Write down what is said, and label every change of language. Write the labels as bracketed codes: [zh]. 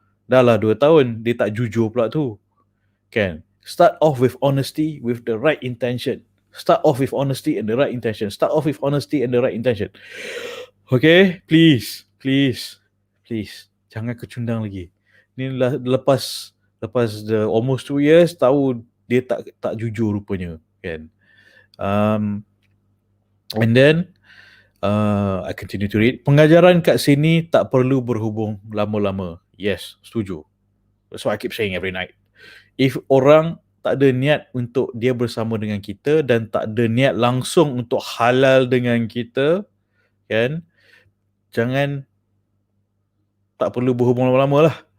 [ms] Dah lah 2 tahun dia tak jujur pula tu. Kan? [en] Start off with honesty with the right intention. Start off with honesty and the right intention. Start off with honesty and the right intention. Okay? Please. Please. Please. [ms] Jangan kecundang lagi. Ni lepas [en] the almost 2 years, [ms] tahu dia tak jujur rupanya. Kan? [en] And then, I continue to read. [ms] Pengajaran kat sini tak perlu berhubung lama-lama. [en] Yes, [ms] setuju. [en] That's what I keep saying every night. If [ms] orang tak ada niat untuk dia bersama dengan kita dan tak ada niat langsung untuk halal dengan kita, kan, jangan, tak perlu berhubung lama-lama lah.